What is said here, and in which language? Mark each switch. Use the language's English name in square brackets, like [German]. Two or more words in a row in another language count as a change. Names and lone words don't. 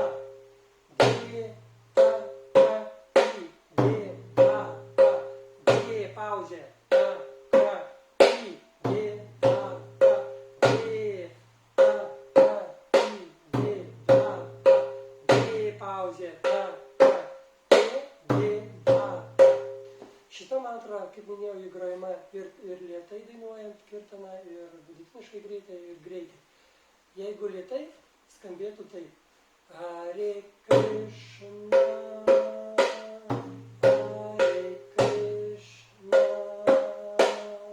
[Lithuanian] Dhye, Ta, Ka, Ti, G, Dha, Ta. Dhye, pauzė, Ta, Ka, Ti, G, Dha, Ta. Dhye, Ta, Ka, Ti, G, Dha, Ta. Dhye, pauzė, Ta, Ka, Te, G, Dha, Ta. Šita mantra, kaip minėjau, įgrojama ir lėtai dainuojant kirtaną, ir vidutiniškai greitai, ir greitai. Jeigu lėtai, skambėtų taip. Hare Krishna, Hare Krishna,